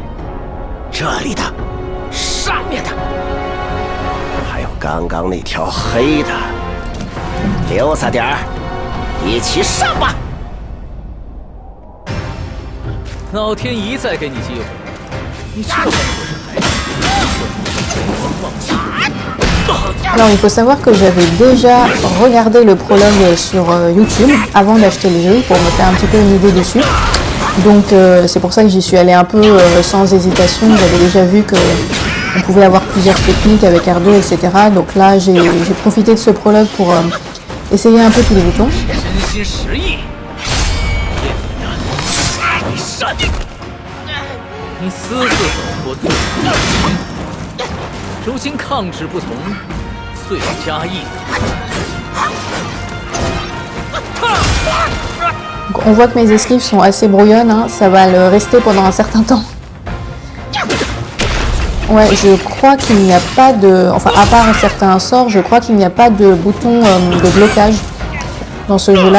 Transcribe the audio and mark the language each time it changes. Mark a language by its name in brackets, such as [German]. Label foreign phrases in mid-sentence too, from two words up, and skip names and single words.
[Chinese] 这里的，上面的，还有刚刚那条黑的，留下点儿，一起上吧！老天一再给你机会，你这会儿不是还是忘记？ [French] Alors il faut savoir que j'avais déjà regardé le prologue sur YouTube avant d'acheter le jeu pour me faire un petit peu une idée dessus. Donc c'est pour ça que j'y suis allée un peu sans hésitation. J'avais déjà vu qu'on pouvait avoir plusieurs techniques avec R2, etc. Donc là j'ai profité de ce prologue pour essayer un peu tous les boutons. [Chinese] 你私自走脱罪，如今抗旨不从，罪加一等。 [French] On voit que mes esquives sont assez brouillonnes, hein. Ça va le rester pendant un certain temps. Ouais, je crois qu'il n'y a pas de... Enfin, à part certains sorts, je crois qu'il n'y a pas de bouton de blocage dans ce jeu-là.